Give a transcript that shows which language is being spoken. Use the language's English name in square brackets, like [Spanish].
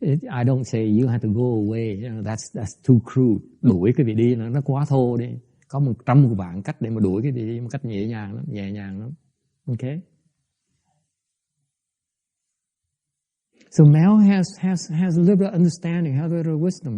[English] I don't say you have to go away, you know, that's too crude. [Vietnamese] Đuổi cái vị đi nó quá thô đi. Có 100 vạn cách để mà đuổi cái vị đi một cách nhẹ nhàng lắm. [English] Okay? So Mel has a little bit of understanding, has a little wisdom.